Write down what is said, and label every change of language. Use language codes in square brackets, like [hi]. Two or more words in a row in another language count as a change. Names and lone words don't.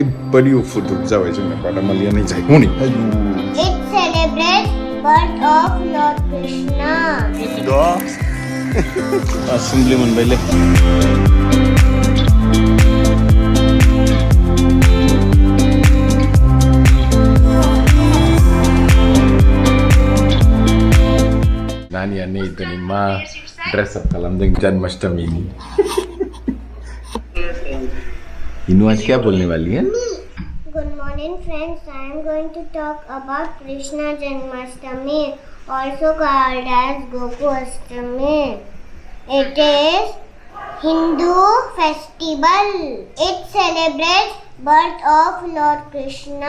[brx] Body food जाबाय जोंना बादामालिया नै जाय हनै आयु [en] It celebrates birth of Lord Krishna. [brx] Dogs. Assembly मोनबायले नानिया नै दिनै मा ड्रेस अप खालामदों जन्माष्टमीनि इनु [hi] आज क्या बोलने वाली है [en] Good morning friends, I am going to talk about Krishna Janmashtami, also called as Gokustami. It is Hindu festival. It celebrates birth of Lord Krishna.